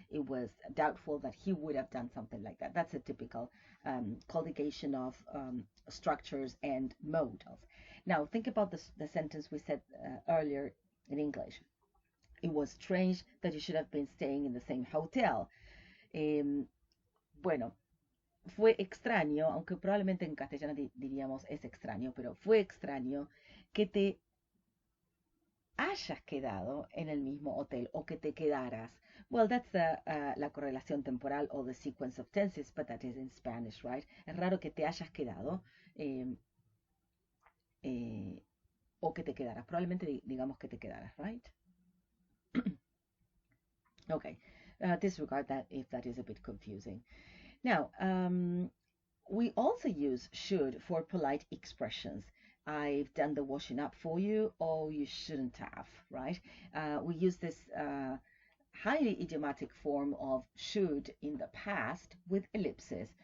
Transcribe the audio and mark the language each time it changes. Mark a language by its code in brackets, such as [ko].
[en] It was doubtful that he would have done something like that. That's a typical collocation of structures and modals. Now, think about the sentence we said earlier in English. It was strange that you should have been staying in the same hotel. [es] Bueno, fue extraño, aunque probablemente en castellano diríamos es extraño, pero fue extraño que te hayas quedado en el mismo hotel o que te quedaras. [en] Well, that's [es] la correlación temporal [en] or the sequence of tenses, but that is in Spanish, right? [es] Es raro que te hayas quedado eh, eh, o que te quedaras. Probablemente digamos que te quedaras, right? [en] Okay, disregard that if that is a bit confusing. Now, we also use should for polite expressions. I've done the washing up for you, or you shouldn't have, right? We use this highly idiomatic form of should in the past with ellipses.